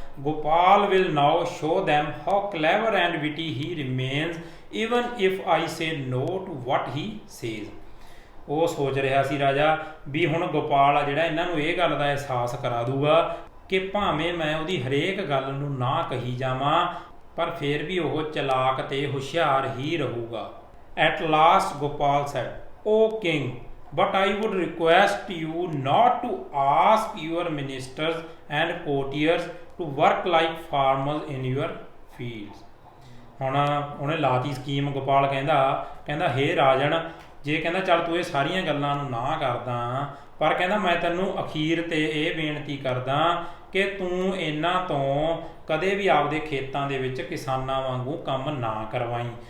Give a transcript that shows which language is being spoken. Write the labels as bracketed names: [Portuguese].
[English] Gopal will now show them how clever and witty he remains even if I say no to what he says. [Punjabi] ਉਹ ਸੋਚ ਰਿਹਾ ਸੀ ਰਾਜਾ ਵੀ ਹੁਣ ਗੋਪਾਲ ਆ ਜਿਹੜਾ ਇਹਨਾਂ ਨੂੰ ਇਹ ਗੱਲ ਦਾ ਅਹਿਸਾਸ ਕਰਾ ਦੂਗਾ ਕਿ ਭਾਵੇਂ ਮੈਂ ਉਹਦੀ ਹਰੇਕ ਗੱਲ ਨੂੰ ਨਾ ਕਹੀ ਜਾਵਾਂ ਪਰ ਫਿਰ ਵੀ ਉਹ ਚਲਾਕ ਤੇ ਹੁਸ਼ਿਆਰ ਹੀ ਰਹੂਗਾ। At last Gopal sad, O king, [English] but I would request you not to ask your ministers and courtiers to work like farmers in your fields। [Punjabi] ਹੁਣ ਉਹਨੇ ਲਾਤੀ ਸਕੀਮ। ਗੋਪਾਲ ਕਹਿੰਦਾ ਹੇ ਰਾਜਨ, ਜੇ ਕਹਿੰਦਾ ਚੱਲ ਤੂੰ ਇਹ ਸਾਰੀਆਂ ਗੱਲਾਂ ਨੂੰ ਨਾ ਕਰਦਾ ਪਰ ਕਹਿੰਦਾ ਮੈਂ ਤੈਨੂੰ ਅਖੀਰ ਤੇ ਇਹ ਬੇਨਤੀ ਕਰਦਾ ਕਿ ਤੂੰ ਇਹਨਾਂ ਤੋਂ ਕਦੇ ਵੀ ਆਪਦੇ ਖੇਤਾਂ ਦੇ ਵਿੱਚ ਕਿਸਾਨਾਂ ਵਾਂਗੂ ਕੰਮ ਨਾ ਕਰਵਾਈ।